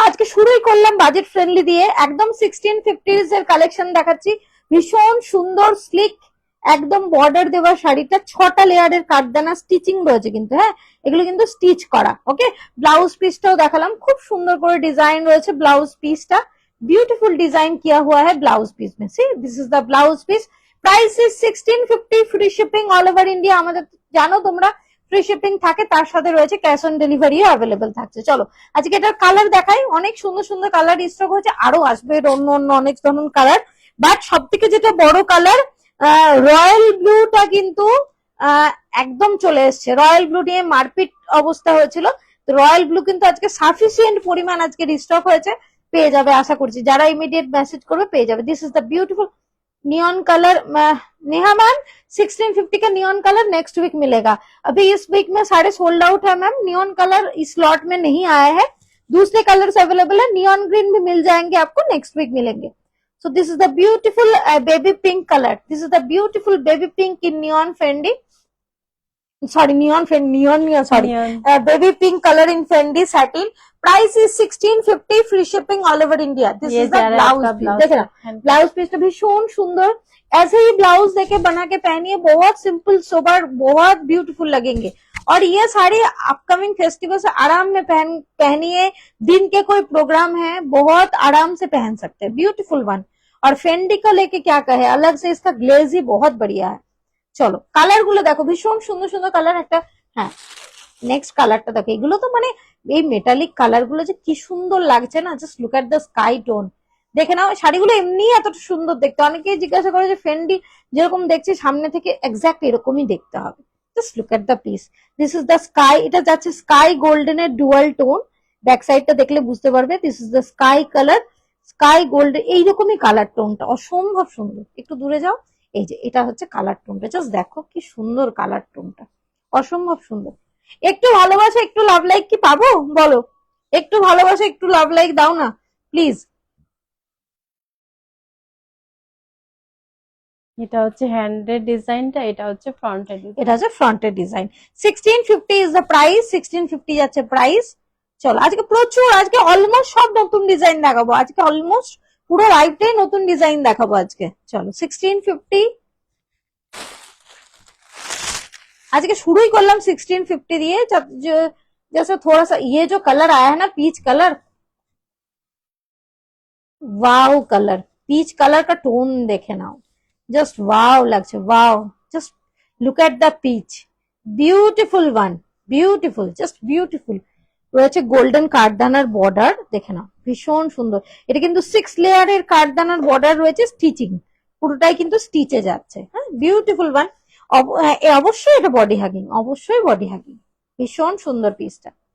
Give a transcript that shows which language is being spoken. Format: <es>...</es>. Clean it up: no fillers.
<bn>আজকে শুরুই করলাম বাজেট ফ্রেন্ডলি দিয়ে, একদম 1650s এর কালেকশন দেখাচ্ছি। ভীষণ সুন্দর স্লিক একদম বর্ডার দেওয়া শাড়িটা, 6টা লেয়ারের কাঠদানা স্টিচিং রয়েছে কিন্তু। হ্যাঁ, এগুলো কিন্তু স্টিচ করা। ওকে, ব্লাউজ পিসটাও দেখালাম, খুব সুন্দর করে ডিজাইন রয়েছে ব্লাউজ পিসটা।</bn> <hi>ब्यूटीफुल डिजाइन किया हुआ है ब्लाउज पीस में।</hi> <en>See this is the blouse piece. Price is 1650, free shipping all over India.</en> <bn>আমাদের জানো তোমরা ফ্রি শিপিং থাকে, তার সাথে রয়েছে ক্যাশ অন ডেলিভারিও অ্যাভেলেবেল থাকছে। চলো আজকে এটার কালার দেখাই। অনেক সুন্দর সুন্দর কালার স্টক হয়েছে, আরো আসবে অন্য অন্য অনেক ধরনের কালার। বাট সব থেকে যেটা বড় কালার, রয়্যাল ব্লুটা কিন্তু একদম চলে এসছে। রয়্যাল ব্লু নিয়ে মারপিট অবস্থা হয়েছিল, তো রয়্যাল ব্লু কিন্তু আজকে সাফিসিয়েন্ট পরিমাণ আজকে রিস্টক হয়েছে, পেয়ে যাবে আশা করছি। যারা ইমিডিয়েট মেসেজ করবে পেয়ে যাবে।</bn> <en>This is the beautiful neon colour.</en> <hi>Neha ma'am 1650 का नियॉन कलर नेक्स्ट वीक मिलेगा। अभी इस वीक में सारे सोल्ड आउट है मैम। नियॉन कलर इस लॉट में नहीं आया है, दूसरे कलर्स अवेलेबल है। नियॉन ग्रीन भी मिल जाएंगे आपको, नेक्स्ट वीक मिलेंगे।</hi> <en>So this is the beautiful baby pink color. This is the beautiful baby pink in neon Fendi. Sorry, baby pink color in Fendi satin. Price is 1650, free shipping all over India. This is the blouse piece.</en> <hi>देखना blouse piece तो भीषण सुंदर। ऐसे ही blouse देके बना के पहनिए, बहुत सिंपल सोबर, बहुत ब्यूटीफुल लगेंगे। और ये साड़ी अपकमिंग फेस्टिवल से आराम में पहनिए। दिन के कोई प्रोग्राम है, बहुत आराम से पहन सकते हैं। Beautiful one. और फेंडी का लेके क्या कहे, अलग से इसका ग्लेज ही बहुत बढ़िया है।</hi> <bn>চলো কালার গুলো দেখো, ভীষণ সুন্দর সুন্দর কালার। একটা হ্যাঁ নেক্সট কালারটা দেখো, এগুলো তো মানে এই মেটালিক কালার গুলো যে কি সুন্দর লাগছে না।</bn> <en>just look at the sky tone,</en> <bn>দেখে নাও, শাড়িগুলো এমনি এতটা সুন্দর দেখতে। অনেকেই জিজ্ঞাসা করে যে ফেন্ডি যেরকম দেখছি সামনে থেকে এক্সাক্ট এরকমই দেখতে হবে।</bn> <en>Just look at the piece. This is the sky,</en> <bn>এটা যাচ্ছে স্কাই গোল্ডেন এর ডুয়াল টোন। ব্যাক সাইডটা দেখলে বুঝতে পারবে।</bn> <en>this is the sky colour,</en> <bn>sky golden, এইরকমই কালার টোনটা অসম্ভব সুন্দর। একটু দূরে যাও, এই যে এটা হচ্ছে কালার টোনটা, জাস্ট দেখো কি সুন্দর কালার টোনটা, অসম্ভব সুন্দর। একটু ভালোবাসা, একটু লাভ লাইক কি পাবো বলো? একটু ভালোবাসা, একটু লাভ লাইক দাও না প্লিজ। এটা হচ্ছে হ্যান্ডের ডিজাইনটা, এটা হচ্ছে ফ্রন্টের ডিজাইন। এটা হচ্ছে ফ্রন্টের ডিজাইন।</bn> <en>1650 is the price,</en> <bn>1650 যাচ্ছে প্রাইস। চলো আজকে প্রচুর, আজকে অলমোস্ট সব নতুন ডিজাইন দেখাবো, আজকে অলমোস্ট পুরো লাইফটাই নতুন ডিজাইন দেখাবো আজকে। চলো 1650, आज के शुरू ही करलाम 1650 दिए।</bn> <hi>जैसे थोड़ा सा ये जो कलर आया है ना, peach colour, wow colour, peach colour का टोन देखे ना, just wow लगছে, wow,</hi> <en>Just look at the peach, beautiful one, beautiful, just beautiful.</en> <bn>রয়েছে গোল্ডেন কাঠদানার বর্ডার, দেখে নাও ভীষণ সুন্দর। এটা কিন্তু 6 লেয়ারের কাঠদানার বর্ডার রয়েছে, স্টিচিং পুরোটাই কিন্তু স্টিচে যাচ্ছে। হ্যাঁ, বিউটিফুল ওয়ান। অবশ্যই এটা বডি হাগিং, অবশ্যই বডি হাগিং, ভীষণ সুন্দর পিসটা।</bn>